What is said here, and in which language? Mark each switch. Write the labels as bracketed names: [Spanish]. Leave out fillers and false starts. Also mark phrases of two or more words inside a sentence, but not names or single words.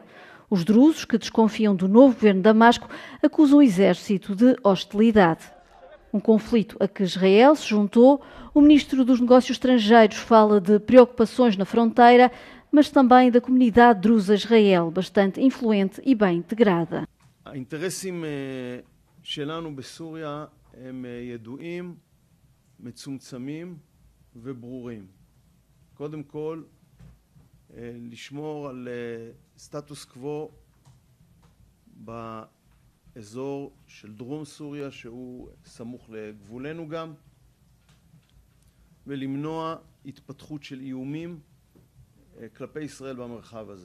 [Portuguese] Os drusos, que desconfiam do novo governo de Damasco, acusam o exército de hostilidade. Um conflito a que Israel se juntou. O ministro dos Negócios Estrangeiros fala de preocupações na fronteira, mas também da comunidade drusa Israel, bastante influente e bem integrada. [Hebrew] האינטרסים שלנו בסוריה הם ידועים, מצומצמים וברורים. קודם כל, לשמור על סטטוס קוו באזור של דרום סוריה, שהוא סמוך לגבולנו גם, ולמנוע התפתחות של איומים כלפי ישראל במרחב הזה.